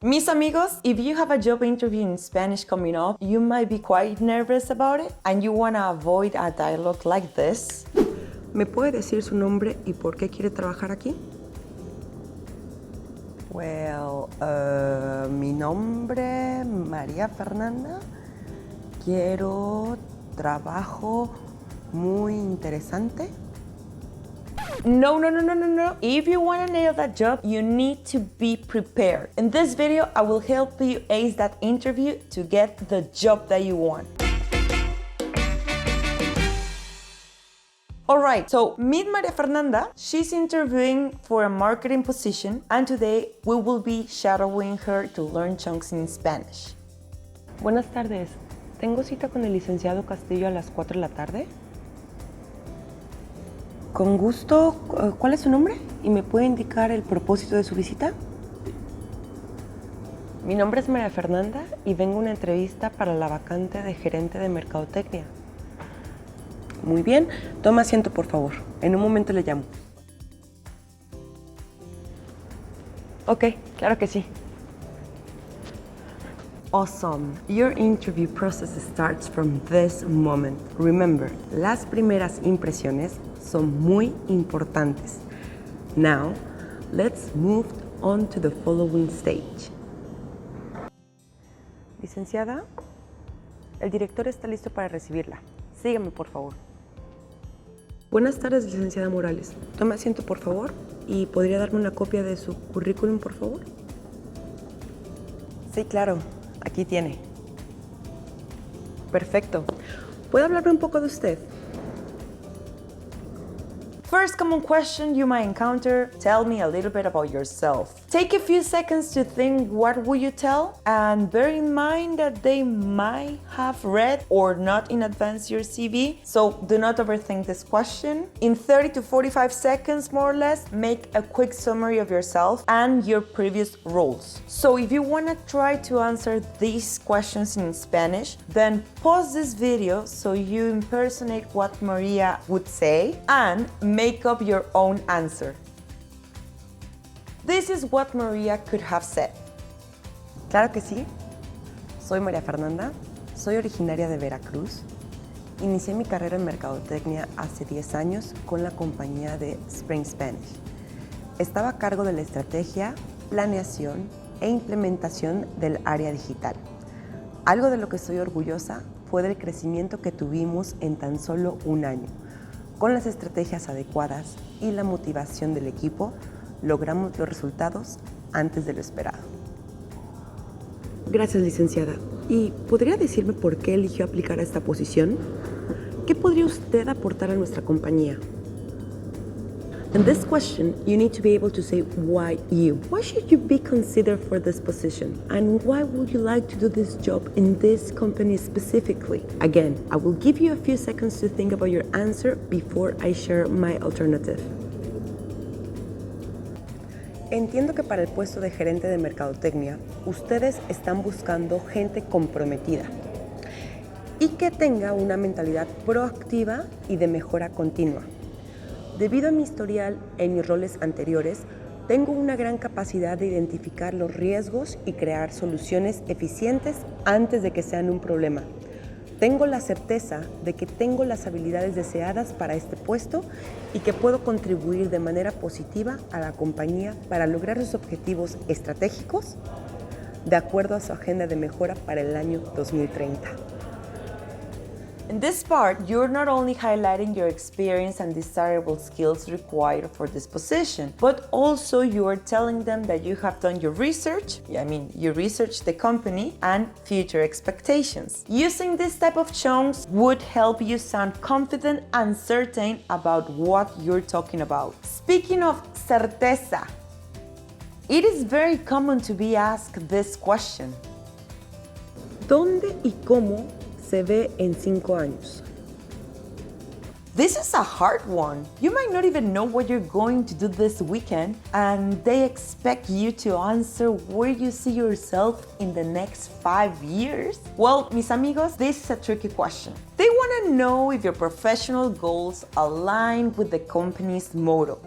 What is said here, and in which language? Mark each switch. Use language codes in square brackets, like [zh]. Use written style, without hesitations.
[es] Mis amigos, [en] if you have a job interview in Spanish coming up, you might be quite nervous about it and you want to avoid a dialogue like this. [es] ¿Me puede decir su nombre y por qué quiere trabajar aquí? Well, mi nombre, María Fernanda. Quiero trabajo muy interesante. No. [en] If you want to nail that job, you need to be prepared. In this video, I will help you ace that interview to get the job that you want. Alright, so meet Maria Fernanda. She's interviewing for a marketing position, and today we will be shadowing her to learn chunks in Spanish. [es] Buenas tardes. ¿Tengo cita con el licenciado Castillo a las 4 de la tarde? Con gusto. ¿Cuál es su nombre? ¿Y me puede indicar el propósito de su visita? Mi nombre es María Fernanda y vengo a una entrevista para la vacante de gerente de mercadotecnia. Muy bien. Toma asiento, por favor. En un momento le llamo. Ok, claro que sí. [en] Awesome. Your interview process starts from this moment. Remember, [es] las primeras impresiones son muy importantes. [en] Now, let's move on to the following stage. [es] Licenciada, el director está listo para recibirla. Sígame, por favor. Buenas tardes, licenciada Morales. Tome asiento, por favor, y ¿podría darme una copia de su currículum, por favor? Sí, claro. Aquí tiene. Perfecto. ¿Puede hablarme un poco de usted? [en] First common question you might encounter, tell me a little bit about yourself. Take a few seconds to think what would you tell, and bear in mind that they might have read or not in advance your CV, so do not overthink this question. In 30 to 45 seconds more or less, make a quick summary of yourself and your previous roles. So if you want to try to answer these questions in Spanish, then pause this video so you impersonate what Maria would say and make up your own answer. This is what Maria could have said. [es] Claro que sí. Soy María Fernanda, soy originaria de Veracruz. Inicié mi carrera en mercadotecnia hace 10 años con la compañía de Spring Spanish. Estaba a cargo de la estrategia, planeación e implementación del área digital. Algo de lo que estoy orgullosa fue del crecimiento que tuvimos en tan solo un año. Con las estrategias adecuadas y la motivación del equipo, logramos los resultados antes de lo esperado. Gracias, licenciada. ¿Y podría decirme por qué eligió aplicar a esta posición? ¿Qué podría usted aportar a nuestra compañía? [en] In this question, you need to be able to say why you. Why should you be considered for this position? And why would you like to do this job in this company specifically? Again, I will give you a few seconds to think about your answer before I share my alternative. [es] Entiendo que para el puesto de gerente de mercadotecnia, ustedes están buscando gente comprometida y que tenga una mentalidad proactiva y de mejora continua. Debido a mi historial en mis roles anteriores, tengo una gran capacidad de identificar los riesgos y crear soluciones eficientes antes de que sean un problema. Tengo la certeza de que tengo las habilidades deseadas para este puesto y que puedo contribuir de manera positiva a la compañía para lograr sus objetivos estratégicos de acuerdo a su agenda de mejora para el año 2030. [en] In this part, you're not only highlighting your experience and desirable skills required for this position, but also you are telling them that you have done your research, you researched the company and future expectations. Using this type of chunks would help you sound confident and certain about what you're talking about. Speaking of certeza, it is very common to be asked this question. [es] ¿Dónde y cómo se ve en 5 años? [en] This is a hard one. You might not even know what you're going to do this weekend, and they expect you to answer where you see yourself in the next 5 years. Well, [es] mis amigos, [en] this is a tricky question. They want to to know if your professional goals align with the company's motto.